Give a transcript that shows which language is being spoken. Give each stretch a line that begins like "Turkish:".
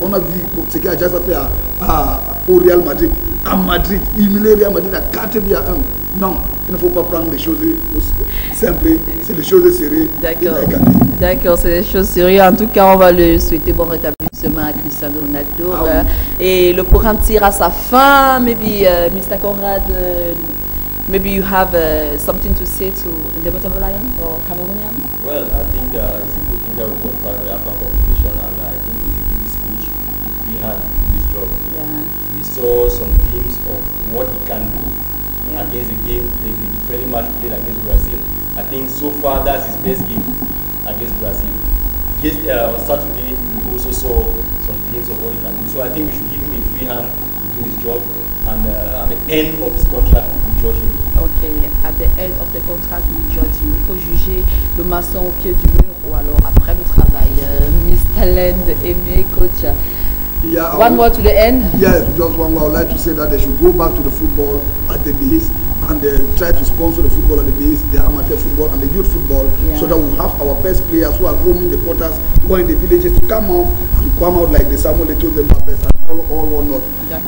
French: On a vu ce qu'Ajax a fait au Real Madrid. À Madrid, il met Real Madrid à 4 buts à 1. Non, il ne faut pas prendre les choses simples, c'est les choses sérieuses. D'accord, c'est des choses sérieuses. En tout cas, on va le souhaiter bon rétablissement à Cristiano Ronaldo. Et le programme tire à sa fin.
English: Maybe, Mr. Conrad, maybe you have something to say to Indomitable Lion or Cameroonian? Well, I think it's a good thing that we qualified for the AFCON competition, and I think we should give this coach a free hand to do his job. We saw some glimpses of what he can do against the game, the friendly match we played against Brazil. I think so far that's his best game against Brazil. Yes, on Saturday we also saw some glimpses of what he can do. So I think we should give him a free hand to do his job, and at the end of his contract we judge him. Okay, at the end of the contract we judge him.
French: Il faut juger le maçon au pied du mur ou alors après le travail.
English: Mr. Land, Aimé, coach. One word to the end? Yes, just one word. I would like to say that they should go back to the football at the base and try to sponsor the football at the base, the amateur football and the youth football, so that we have our best players who are roaming the quarters, who are in the villages to come out like the Samuel Eto'o and all whatnot.